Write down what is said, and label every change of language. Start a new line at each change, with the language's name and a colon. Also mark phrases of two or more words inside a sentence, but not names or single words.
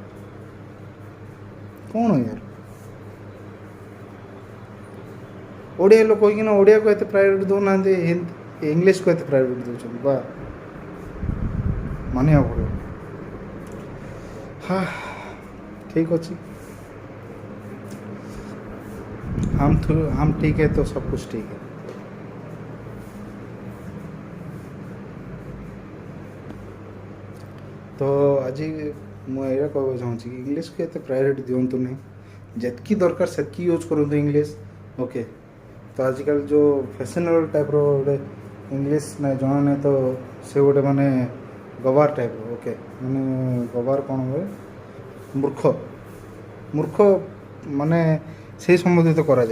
Odia: କ'ଣ ୟାର, ଓଡ଼ିଆ ଲୋକ କହିକିନା ଓଡ଼ିଆକୁ ଏତେ ପ୍ରାୟୋରିଟି ଦେଉନାହାନ୍ତି, ଇଂଲିଶକୁ ଏତେ ପ୍ରାୟୋରିଟି ଦେଉଛନ୍ତି। ବା, ମାନିବାକୁ ପଡ଼ିବ। ହଁ, ଠିକ୍ ଅଛି।
Hindi: हम ठीक है तो सब कुछ ठीक है।
Odia: तो ଆଜି ମୁଁ ଏଇଟା କହିବାକୁ ଚାହୁଁଛି କି ଇଂଲିଶକୁ ଏତେ ପ୍ରାୟୋରିଟି ଦିଅନ୍ତୁ ନାହିଁ, ଯେତିକି ଦରକାର ସେତିକି ୟୁଜ୍ କରନ୍ତୁ ଇଂଲିଶ। ଓକେ, ତ ଆଜିକାଲି ଯେଉଁ
English: fashionable type
Odia: ଗୋଟେ ଇଂଲିଶ ନାହିଁ, ଜଣା ନାହିଁ, ତ ସେ ଗୋଟେ ମାନେ ଗବାର ଟାଇପ୍ର। ଓକେ, ମାନେ ଗବାର କ'ଣ ହୁଏ, ମୂର୍ଖ ମାନେ ସେଇ ସମ୍ବୋଧିତ କରାଯାଏ।